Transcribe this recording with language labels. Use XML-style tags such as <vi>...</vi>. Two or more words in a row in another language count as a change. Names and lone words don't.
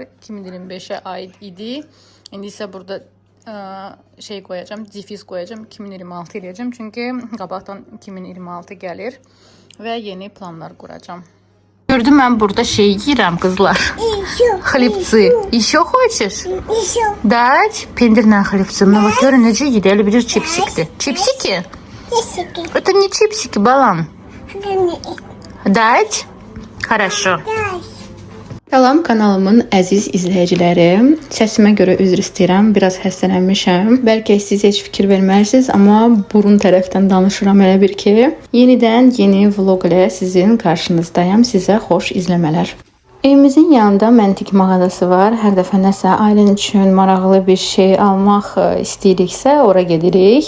<az>2025-ə aid idi. İndi isə burada şey qoyacağım, difiz qoyacağım, 2026 eləyəcəm. Çünki qabaqdan 2026 gəlir və yeni planlar quracağım. Gördüm, mən burada şey yiyirəm, qızlar. Xlipsi.</az> <ru>Еще хочешь? Еще. Дать? Пендерная хлебцы. Ну вот</ru> <az>görün necə yedi, elə bilir çipsikdir. Çipsiki?</az> <ru>Чипсики. Это не чипсики, балам. Дать? Хорошо. Дай.</ru> <az>Salam kanalımın əziz izləyiciləri. Səsimə görə üzr istəyirəm. Biraz xəstələnmişəm. Bəlkə siz heç fikir verməlisiniz, amma burun tərəfdən danışıram elə bir ki. Yenidən yeni vlog ilə sizin qarşınızdayım. Sizə xoş izləmələr. Evimizin yanında məntiq mağazası var. Hər dəfə nəsə ailen üçün maraqlı bir şey almaq istəyiriksə, ora gedirik.</az>